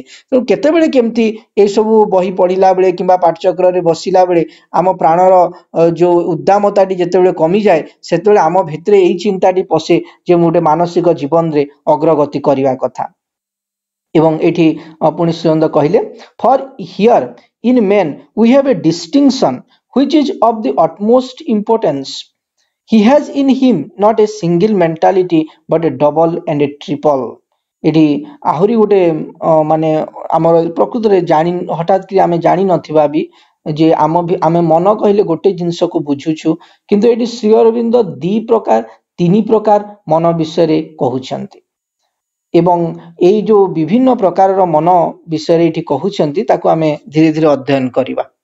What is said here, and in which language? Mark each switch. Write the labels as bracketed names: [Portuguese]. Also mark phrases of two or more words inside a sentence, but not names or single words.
[Odia] ତେଣୁ କେତେବେଳେ କେମିତି ଏସବୁ ବହି ପଢିଲା ବେଳେ କିମ୍ବା ପାଠଚକ୍ରରେ ବସିଲା ବେଳେ ଆମ ପ୍ରାଣର ଯୋଉ ଉଦ୍ଦାମତାଟି ଯେତେବେଳେ କମିଯାଏ ସେତେବେଳେ ଆମ ଭିତରେ ଏଇ ଚିନ୍ତାଟି ପଶେ ଯେ ମୁଁ ଗୋଟେ ମାନସିକ ଜୀବନରେ ଅଗ୍ରଗତି କରିବା କଥା। ଏବଂ ଏଠି ପୁଣି ସୁନ୍ଦର କହିଲେ [English] For here in man we have a distinction which is of the utmost importance He has in him not a single mentality but a double and a triple. [Odia] ଏଠି ଆହୁରି ଗୋଟେ ମାନେ ଆମର ପ୍ରକୃତରେ ଜାଣି ହଠାତ୍ କି ଆମେ ଜାଣି ନଥିବା ବି ଯେ ଆମେ ମନ କହିଲେ ଗୋଟେ ଜିନିଷକୁ ବୁଝୁଛୁ, କିନ୍ତୁ ଏଠି ଶ୍ରୀ ଅରବିନ୍ଦ ଦି ପ୍ରକାର ତିନି ପ୍ରକାର ମନ ବିଷୟରେ କହୁଛନ୍ତି ଏବଂ ଏଇ ଯୋଉ ବିଭିନ୍ନ ପ୍ରକାରର ମନ ବିଷୟରେ ଏଠି କହୁଛନ୍ତି ତାକୁ ଆମେ ଧୀରେ ଧୀରେ ଅଧ୍ୟୟନ କରିବା।